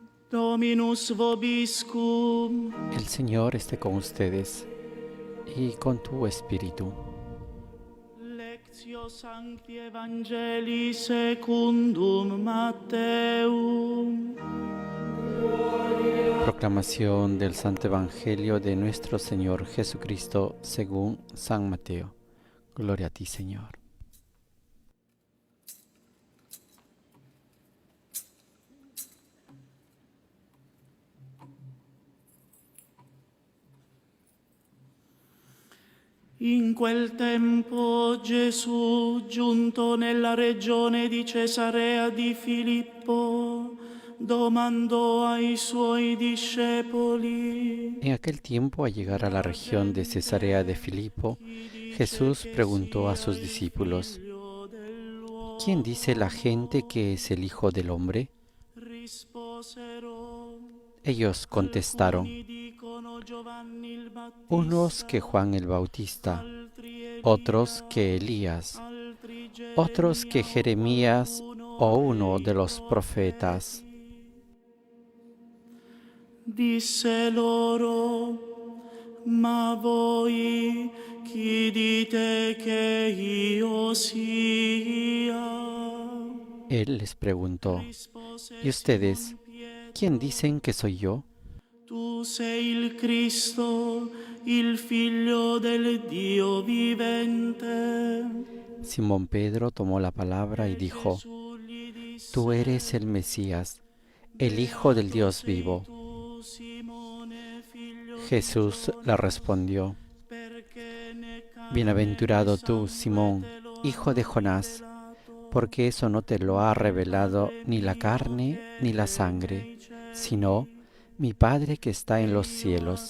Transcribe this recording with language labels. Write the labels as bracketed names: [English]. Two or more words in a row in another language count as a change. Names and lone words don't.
[Latin] Dominus vobiscum. [Spanish] El Señor esté con ustedes y con tu espíritu. [Latin] Lectio Sancti Evangelii secundum Matteum. [Spanish] Proclamación del Santo Evangelio de nuestro Señor Jesucristo según San Mateo. Gloria a ti, Señor. [Italian] In quel tempo Gesù, giunto nella regione di Cesarea di Filippo, domandò ai suoi discepoli: [Spanish] En aquel tiempo, al llegar a la región de Cesarea de Filipo, Jesús preguntó a sus discípulos: ¿Quién dice la gente que es el Hijo del Hombre? Ellos contestaron: unos que Juan el Bautista, otros que Elías, otros que Jeremías o uno de los profetas. [Italian] Disse loro: ma voi chi dite che io sia? [Spanish] Él les preguntó: ¿y ustedes, quién dicen que soy yo? [Italian] Tu sei il Cristo, il Figlio del Dio vivente. [Spanish] Simón Pedro tomó la palabra y dijo: Tú eres el Mesías, el Hijo del Dios vivo. Jesús le respondió: Bienaventurado tú, Simón, hijo de Jonás, porque eso no te lo ha revelado ni la carne ni la sangre, sino mi Padre que está en los cielos.